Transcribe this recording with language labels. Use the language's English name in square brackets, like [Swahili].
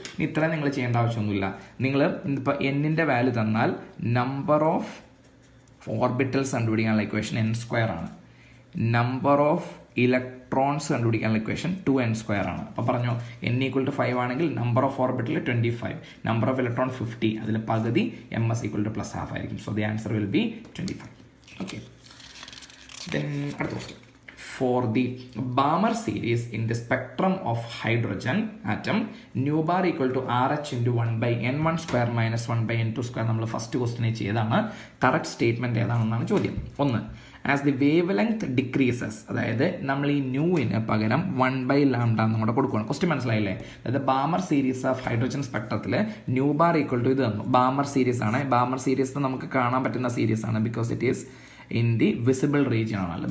[Malayalam] ഇനി ഇത്രയും നിങ്ങൾ ചെയ്യേണ്ട ആവശ്യമൊന്നുമില്ല. നിങ്ങൾ ഇപ്പോൾ എന്നിൻ്റെ വാല്യൂ തന്നാൽ നമ്പർ ഓഫ് ഓർബിറ്റൽസ് കണ്ടുപിടിക്കാനുള്ള ഇക്വേഷൻ n² ആണ്. നമ്പർ ഓഫ് ഇലക്ട്രോൺസ് കണ്ടുപിടിക്കാനുള്ള ഇക്വേഷൻ 2n² ആണ്. അപ്പോൾ പറഞ്ഞോ, n ഈക്വൽ ടു 5 ആണെങ്കിൽ number of orbital 25, number of electron 50, അതിൽ പകുതി ms equal two plus half ആയിരിക്കും. [English] So the answer will be 25. Okay, then അടുത്ത question. For the Balmer series in the spectrum of hydrogen atom, nu bar equal to RH into 1 by n1 square minus 1 by n2 square. [Malayalam] നമ്മൾ first ക്വസ്റ്റിനെ ചെയ്താണ്. Correct statement ഏതാണെന്നാണ് ചോദ്യം. 1. [English] as the wave length decreases, [Malayalam] അതായത് നമ്മൾ ഈ ന്യൂവിന് പകരം 1 by lambda നമ്മുടെ കൊടുക്കുകയാണ്. Question മനസ്സിലായില്ലേ? അതായത് Balmer series of hydrogen സ്പെക്ട്രത്തിൽ new bar equal to ഇത് തന്നു. ബാമർ സീരീസ് ആണ്. ബാമർ സീരീസ് നമുക്ക് കാണാൻ പറ്റുന്ന സീരീസ് ആണ്, [English] because it is in the visible region [Malayalam] ആണ്.